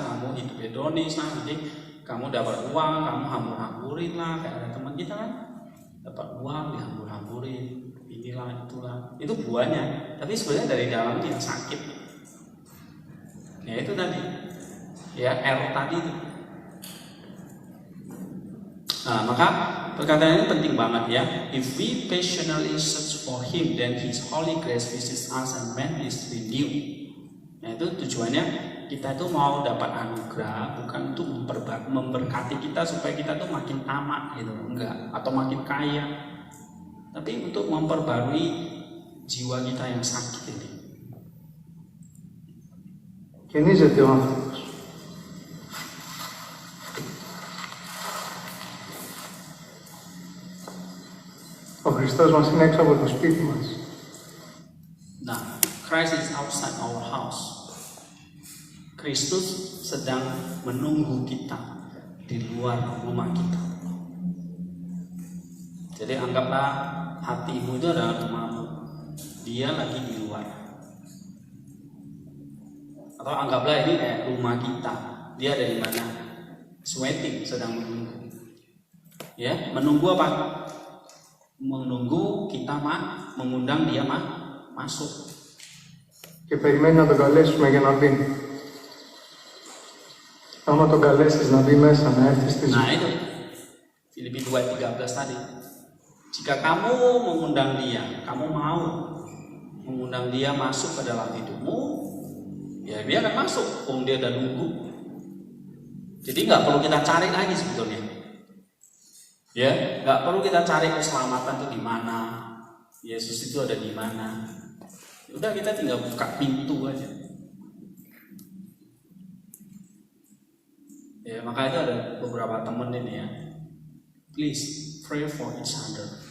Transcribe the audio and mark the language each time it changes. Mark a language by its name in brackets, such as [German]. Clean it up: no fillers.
[Indonesian] Kamu hidup hedonis lah, nanti kamu dapat uang, kamu hambur-hamburin lah. Kayak ada teman kita kan, dapat uang dihambur-hamburin, ini inilah itulah, itu buahnya. Tapi sebenarnya dari dalam dia sakit. Ya itu tadi, ya error tadi itu. Nah, maka perkataan ini penting banget ya. [English] If we passionately search for Him, then His Holy Grace visits us and man is renewed. [Indonesian] Nah itu tujuannya, kita tuh mau dapat anugerah, bukan untuk memberkati kita supaya kita tuh makin tamak gitu, enggak, atau makin kaya, tapi untuk memperbarui jiwa kita yang sakit ini. [Greek] Γεννίζεται ο άνθρωπος. Ο Χριστός μας είναι έξω από το σπίτι μας. [English] Nah, Christ is outside our house. [Indonesian] Kristus sedang menunggu kita di luar rumah kita. Jadi anggaplah hatimu itu adalah rumahmu, dia lagi di luar. Atau anggaplah ini kayak rumah kita, dia ada di mana? Sweating, sedang menunggu. Ya, menunggu apa? Menunggu kita mengundang dia masuk. [Greek] Και περιμένει να τον καλέσουμε για να μπει. Άμα τον καλέσεις να μπει μέσα, να έρθει στη ζωή. [Indonesian] Nah itu, Filipi 2:13 tadi. Jika kamu mengundang dia, kamu mau mengundang dia masuk ke dalam hidupmu, ya dia akan masuk. Dia udah nunggu. Jadi nggak perlu kita cari lagi sebetulnya. Ya, nggak perlu kita cari keselamatan itu di mana. Yesus itu ada di mana. Udah kita tinggal buka pintu aja. Ya, maka itu ada beberapa temen ini ya. [English] Please pray for each other.